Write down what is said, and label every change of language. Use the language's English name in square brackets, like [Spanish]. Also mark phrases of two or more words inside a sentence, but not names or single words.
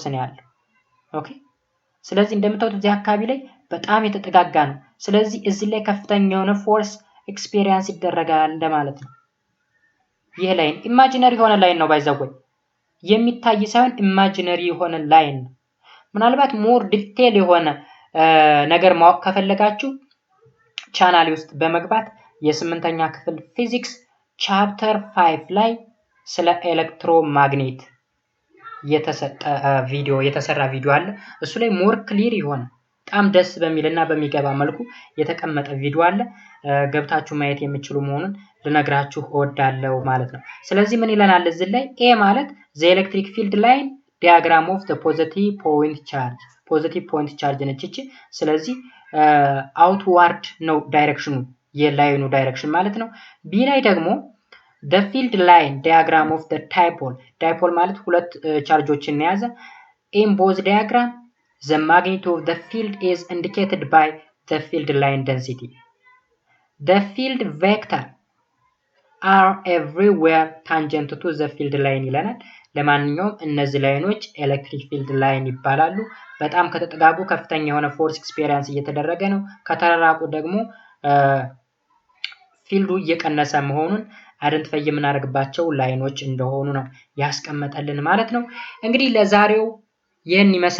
[Amharic] ነው ያለው። ኦኬ ስለዚህ እንደምታዩት እዚህ አካባቢ ላይ በጣም የተጠጋጋ ነው። ስለዚህ እዚህ ላይ ከፍተኛ የሆነ [English] force experience [Amharic] ይደረጋል እንደማለት ነው። ይሄ [English] line imaginary [Amharic] የሆነ ላይን ነው ባይዘው የሚታይ ሳይሆን ኢማጂነሪ የሆነ ላይን ነው። ምናልባት [English] more detail [Amharic] የሆነ ነገር ማወቅ ከፈለጋችሁ ቻናሌ ውስጥ በመግባት የ8ኛ ክፍል [English] physics chapter [Amharic] 5 ላይ ስለ ኤሌክትሮማግኔት የተሰራ ቪዲዮ አለ። እሱ ላይ [English] more clear [Amharic] የሆነ በጣም ደስ በሚልና በሚገባ መልኩ የተቀመጠ ቪዲዮ አለ። ገብታችሁ ማየት የምትችሉ መሆኑን ልነግራችሁ እወዳለሁ ማለት ነው። ስለዚህ ምን ይለናል እዚህ ላይ? ኤ ማለት [English] the electric field line diagram of the positive point charge [Amharic] ነች እቺ። ስለዚህ አውትዋርድ ነው ዳይሬክሽኑ የላይኑ ዳይሬክሽን ማለት ነው። ቢ ላይ ደግሞ [English] the field line diagram of the dipole [Amharic] ማለት ሁለት ቻርጆችን የያዘ [English] in both diagram the magnitude of the field is indicated by the field line density. The field vector are everywhere tangent to the field line [Amharic] ይለናል። ለማንኛውም እነዚህ ላይኖች [English] electric field line [Amharic] ይባላሉ። በጣም ከተጠጋጉ ከፍተኛ የሆነ [English] force experience [Amharic] እየተደረገ ነው። ከተራራቁ ደግሞ ፊልዱ እየቀነሰ መሆኑን አይደንቲፋይ የምናደርግባቸው ላይኖች እንደሆኑ ነው ያስቀመጠልን ማለት ነው። እንግዲህ ለዛሬው ይህን ይመስል